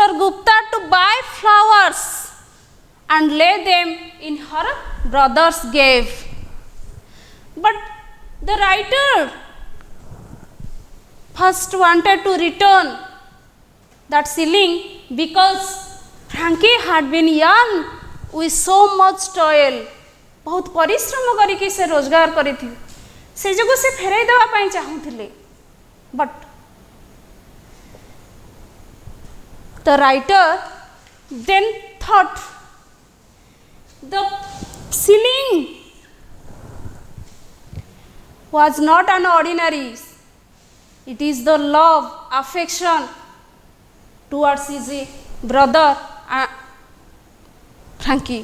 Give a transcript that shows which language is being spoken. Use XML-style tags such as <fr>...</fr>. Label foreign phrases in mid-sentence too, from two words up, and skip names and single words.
<en>Gupta to buy flowers and lay them in her brother's grave. But the writer first wanted to return that shilling because Frankie had been young with so much toil.</en> <or>ବହୁତ ପରିଶ୍ରମ କରିକି ସେ ରୋଜଗାର କରିଥିଲେ, ସେ ଜଗହ ସେ ଫେରାଇ ଦେବା ପାଇଁ ଚାହୁଁଥିଲେ.</or> <en>But the writer then thought the shilling was not an ordinary. It is the love, affection towards his brother Frankie.</en>